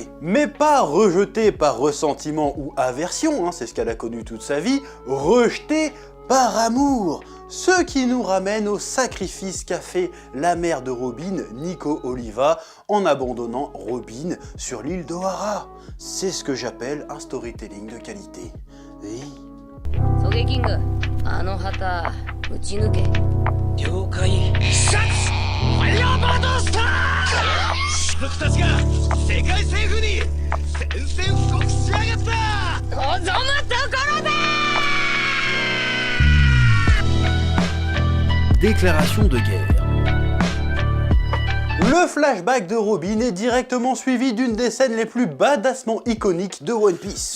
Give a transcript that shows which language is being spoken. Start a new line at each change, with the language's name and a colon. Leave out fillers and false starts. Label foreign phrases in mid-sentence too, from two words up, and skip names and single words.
French: Mais pas rejeter par ressentiment ou aversion, c'est ce qu'elle a connu toute sa vie, rejeter par amour. Ce qui nous ramène au sacrifice qu'a fait la mère de Robin, Nico Oliva, en abandonnant Robin sur l'île d'Ohara. C'est ce que j'appelle un storytelling de qualité. Oui. Sogeking,
Japanese: あの旗撃ち抜け。了解。シャツファイヤーバードスター！僕たちが世界征服に
French: Déclaration de guerre. Le flashback de Robin est directement suivi d'une des scènes les plus badassement iconiques de One Piece.